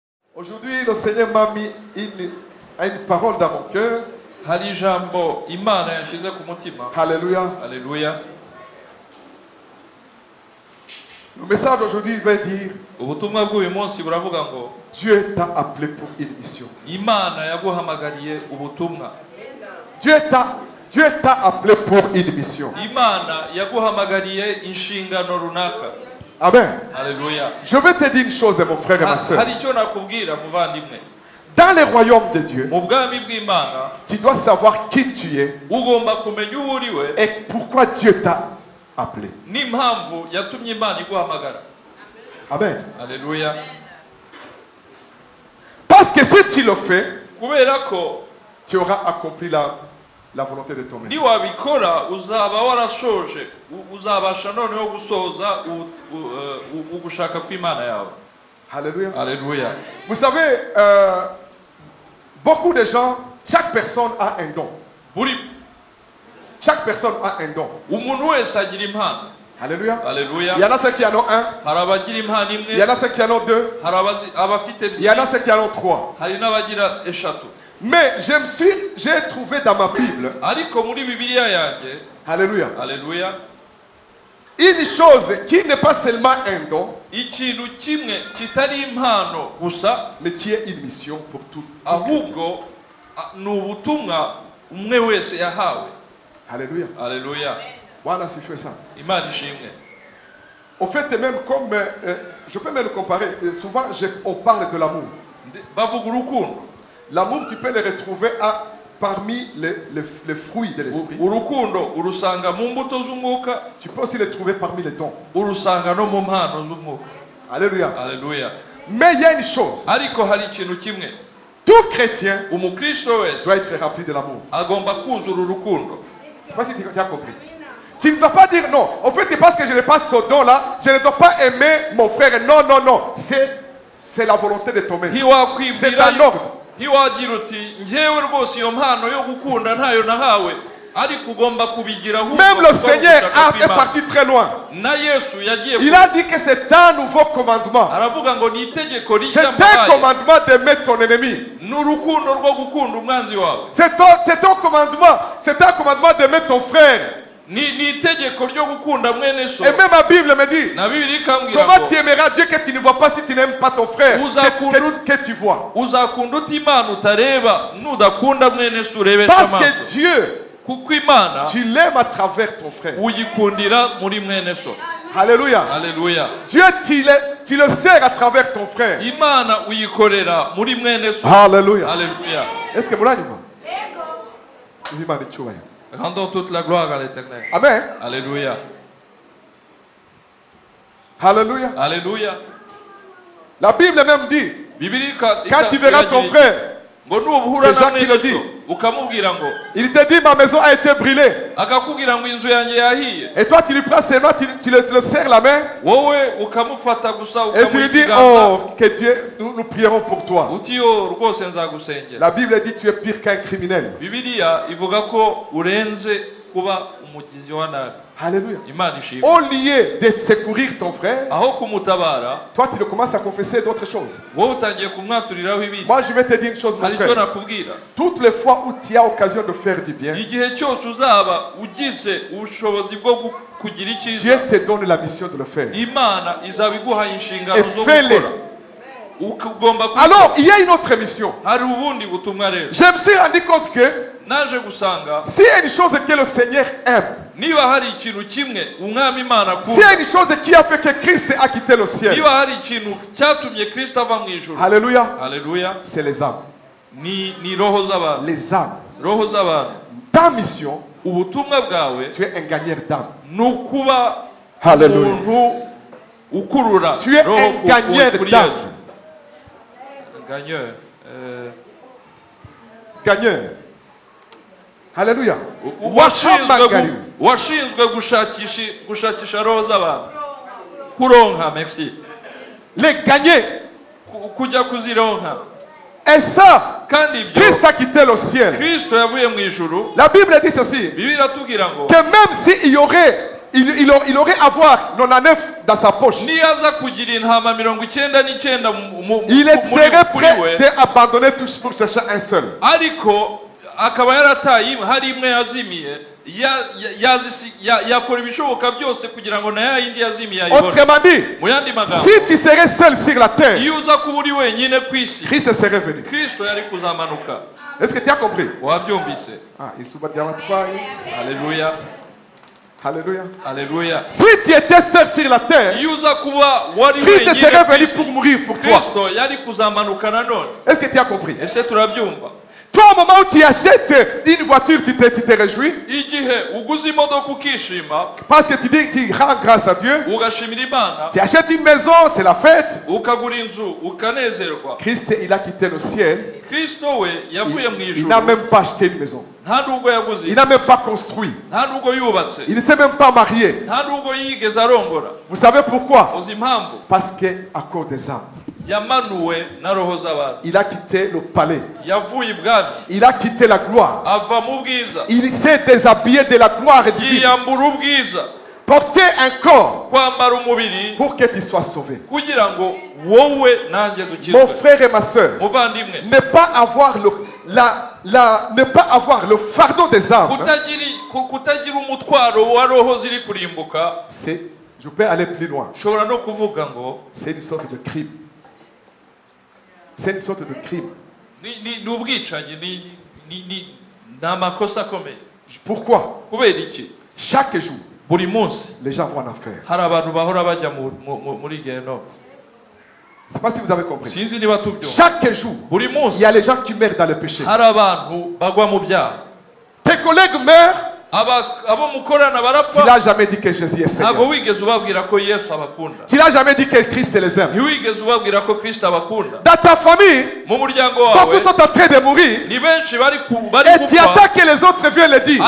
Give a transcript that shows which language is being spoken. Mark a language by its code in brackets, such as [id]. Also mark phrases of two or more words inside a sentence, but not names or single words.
[fr] Aujourd'hui, le Seigneur m'a mis une parole dans mon cœur. [rw] hari ijambo Imana yashyize ku mutima. [fr] Alléluia. Alléluia. Le message d'aujourd'hui va dire [rw] Ubutumwa bw'uyu munsi buravuga ngo [fr] Dieu t'a appelé pour une mission. [rw] Imana yaguhamagariye ubutumwa. [fr] Dieu t'a appelé pour une mission. [rw] Imana yaguhamagariye inshingano runaka. [fr] Amen. Alléluia. Je vais te dire une chose, mon frère et ma soeur. [rw] Hari icyo nakubwira muvandimwe. [fr] Dans le royaume de Dieu, [rw] Mu bwami bw'Imana [fr] tu dois savoir qui tu es [rw] ugomba kumenya uwo uriwe [fr] et pourquoi Dieu t'a appelé. [rw] n'impamvu yatumye Imana iguhamagara. [fr] Amen. Alléluia. Parce que si tu le fais, [rw] Kubera ko [fr] tu auras accompli la volonté de ton maître. [rw] niwabikora uzaba warashoje, uzabasha noneho gusoza ugushaka kw'Imana yawe. [fr] Alléluia. Alléluia. Vous savez, beaucoup de gens, chaque personne a un don. [rw] Buri [fr] Chaque personne a un don. [rw] umuntu wese agira impano. [fr] Alléluia. Alléluia. Il y en a ceux qui en ont un, [rw] Hari abagira impano [fr] il y en [rw] imwe, [fr] a ceux qui en ont deux, [rw] hari abafite [fr] il y en a [rw] ebyiri, [fr] ceux qui en ont trois. [rw] hari n'abagira eshatu. [fr] Mais j'ai trouvé dans ma Bible, [rw] Ariko muri Bibiliya yanjye, [fr] Alléluia, Alléluia, une chose qui n'est pas seulement un don, [rw] ikintu kimwe kitari impano gusa, [fr] mais qui est une mission pour tout. [rw] ahubwo ni ubutumwa umwe wese yahawe. [fr] Alléluia. Alléluia. Voilà, c'est fait ça. [rw] Imana ishimwe. [fr] Au fait, même comme, je peux même le comparer, souvent on parle de l'amour. [rw] Bavuga urukundo. [fr] L'amour, tu peux le retrouver parmi les fruits de l'esprit. [rw] Urukundo urusanga mu mbuto z'umwuka, [fr] Tu peux aussi le trouver parmi les dons. [rw] urusanga no mu mpano z'umwuka. [fr] Alléluia. Alléluia. Mais il y a une chose. [rw] Ariko hari ikintu kimwe, [fr] Tout chrétien [rw] umukristo wese [fr] doit être rempli de l'amour. [rw] agomba kuzura urukundo. [fr] Je ne sais pas si tu as compris. Tu ne dois pas dire non. En fait, c'est parce que je n'ai pas ce don-là, je ne dois pas aimer mon frère. Non, non, non. C'est la volonté de ton maître. C'est un ordre. [rw] Ntiwagira uti njyewe rwose iyo mpano yo gukunda ntayo nahawe, ariko ugomba kubigira ahubwo [fr] Même le Seigneur est [rw] kw'Imana. [fr] parti très loin. [rw] Na Yesu yagiye [fr] Il a dit que c'est un nouveau commandement. [rw] aravuga ngo ni itegeko [fr] C'est [rw] rishya [fr] un [rw] mbahaye, [fr] commandement d'aimer ton ennemi. [rw] ni urukundo rwo gukunda umwanzi wawe. [fr] C'est un commandement. C'est un commandement d'aimer ton frère. [rw] Ni itegeko ryo gukunda mwene so. [fr] Et même la Bible me dit, [rw] Na Bibiliya ikambwira [fr] comment [rw] ngo [fr] tu aimeras Dieu que tu ne vois pas si tu n'aimes pas ton frère que tu vois. [rw] uzakunda uti Imana utareba, nudakunda mwene so urebesha [fr] Parce [rw] amaso. [fr] que Dieu, [rw] Kuko Imana [fr] tu l'aimes à travers ton frère. [rw] uyikundira muri mwene so. [fr] Alléluia. Alléluia. Dieu, tu le sers à travers ton frère. [rw] Imana uyikorera muri mwene so. [fr] Alléluia. Alléluia. Est-ce que vous l'avez vu? Rendons toute la gloire à l'Éternel. Amen. Alléluia. Alléluia. Alléluia. La Bible même dit, [rw] Bibiliya [fr] quand tu verras ton frère, [rw] ngo nubuhura [fr] C'est [rw] na [fr] Jacques qui le [rw] mwene [fr] dit. [rw] so ukamubwira ngo [fr] il te dit ma maison a été brûlée. [rw] akakubwira ngo inzu yanjye yahiye, [fr] Et toi tu lui prends ses mains, tu le serres la main [rw] wowe ukamufata gusa [fr] et tu lui dis, [rw] ukamuha [fr] oh, que Dieu, nous prierons pour toi. [rw] uti yo rwose nzagusengera. [fr] La Bible dit, tu es pire qu'un criminel. [rw] Bibiliya ivuga ko urenze kuba umugizi wa nabi. [fr] Alléluia. [rw] Imana ishimwe. [fr] Au lieu de secourir ton frère, [rw] Aho kumutabara, [fr] toi tu commences à confesser d'autres choses. [rw] wowe utangiye kumwaturiraho ibindi. [fr] Moi je vais te dire une chose, mon [rw] Hari icyo [fr] frère. [rw] nakubwira, [fr] Toutes les fois où tu as occasion de faire du bien, [rw] igihe cyose uzaba ugize ubushobozi bwo kugira [fr] Dieu [rw] icyiza, [fr] te donne la mission de le faire. [rw] Imana izaba iguhaye inshingano [fr] Et [rw] zo [fr] fais-le. [rw] gukora. Ugomba kubikora. [fr] Alors, il y a une autre mission. [rw] Hari ubundi butumwa rero. [fr] Je me suis rendu compte que [rw] Naje gusanga [fr] s'il y a une chose que le Seigneur aime, [rw] niba hari ikintu kimwe umwami Imana [fr] s'il y a [rw] akunda, [fr] une chose qui a fait que Christ a quitté le ciel, [rw] niba hari ikintu cyatumye Kristo ava mu ijuru, [fr] Alléluia, Alléluia, c'est les âmes. [rw] ni roho z'abantu. [fr] Les âmes. [rw] Roho z'abantu. [fr] Ta mission, [rw] Ubutumwa bwawe [fr] tu es un gagneur d'âmes. [rw] ni ukuba [fr] Alléluia. [rw] umuntu ukurura [fr] Tu es [rw] roho [fr] un gagneur [rw] kuri [fr] d'âmes. [rw] Yesu. Gagneur. [fr] Gagneur. Alléluia. [rw] Washinzwe washinzwe gushakisha roho z'abantu. Kuronka, [fr] merci. Les gagners. [rw] Kujya kuzironka. [fr] Et ça, [rw] Kandi ibyo [fr] Christ a quitté le ciel. [rw] Kristo yavuye mu ijuru. [fr] La Bible dit ceci, [rw] Bibiliya iratubwira ngo [fr] que même s'il y aurait il aurait avoir 99 dans sa poche. [rw] niyaza kugira intama 99 [fr] Il serait prêt d'abandonner tout pour chercher un seul. [rw] ariko akaba yarataye hari imwe yazimiye yakora ibishoboka byose kugira ngo na yindi yazimiye ayibone. [fr] Autrement dit, [rw] mu yandi magambo, [fr] si tu serais seul sur la terre, [rw] iyo uza kuba uri wenyine ku isi, [fr] Christ serait venu. [rw] Kristo yari kuzamanuka. [fr] Est-ce que tu as compris? [rw] Wabyumvise? Alléluia. [fr] Alléluia. Alléluia. Si tu étais seul sur la terre, [rw] iyo uza kuba wari [fr] Christ [rw] wenyine [fr] serait [rw] ku [fr] venu [rw] isi, [fr] pour mourir pour toi. [rw] Kristo yari kuzamanuka nanone. [fr] Est-ce que tu as compris? [rw] Ese turabyumva? [fr] Toi, au moment où tu achètes une voiture, tu te réjouis [rw] Igihe uguze imodoka ukishima, [fr] parce que tu dis que tu rends grâce à Dieu. [rw] ugashimira Imana, [fr] Tu achètes une maison, c'est la fête. [rw] ukagura inzu, ukanezerwa. [fr] Christ, il a quitté le ciel. [rw] Kristo we yavuye mu [fr] Il [rw] ijuru, [fr] n'a même pas acheté une maison. [rw] nta nubwo yaguze, [fr] Il n'a même pas construit. [rw] nta nubwo yubatse, [fr] Il ne s'est même pas marié. [rw] nta nubwo yigeze arongora. [fr] Vous savez pourquoi? [rw] Uzi impamvu? [fr] Parce qu'à cause des âmes, [rw] Yamanuwe na roho z'abantu, [fr] il a quitté le palais. [rw] yavuye ibwami, [fr] Il a quitté la gloire. [rw] ava mu bwiza, [fr] Il s'est déshabillé de la gloire divine. [rw] yiyambura ubwiza, [fr] Porter un corps [rw] kwambara umubiri [fr] pour que tu sois sauvé. [rw] kugira ngo wowe nanjye [fr] Mon [rw] dukizwe. [fr] frère et ma soeur, [rw] Muvandimwe, [fr] ne pas avoir ne pas avoir le fardeau des âmes, [rw] kutagira umutwaro wa roho ziri kurimbuka, [fr] c'est, je peux aller plus loin, [rw] ushobora no kuvuga ngo [fr] c'est une sorte de crime. C'est une sorte de crime. [rw] ni ubwicanyi, ni amakosa akomeye. [fr] Pourquoi? [rw] Kubera iki? [fr] Chaque jour, [rw] Buri munsi [fr] les gens vont en enfer. [rw] hari abantu bahora bajya muri gehinomu. [fr] Je ne sais pas si vous avez compris. [rw] Sinzi niba tubyumva. [fr] Chaque jour, [rw] Buri [fr] il [rw] munsi [fr] y a les gens qui meurent dans le péché. [rw] hari abantu bagwa mu byaha. [fr] Tes collègues meurent, [rw] Abo mukorana [fr] tu [rw] barapfa, [fr] n'as jamais dit que Jésus est [rw] ntabwo [fr] Seigneur. [rw] wigeze ubabwira ko Yesu abakunda, [fr] Tu n'as jamais dit que Christ les aime. [rw] ntiwigeze ubabwira ko Kristo abakunda. [fr] Dans ta famille, [rw] Mu muryango [fr] beaucoup [rw] wawe [fr] sont en train de mourir [rw] ni benshi bari [fr] et tu [rw] gupfa, [fr] attends que les autres viennent le dire.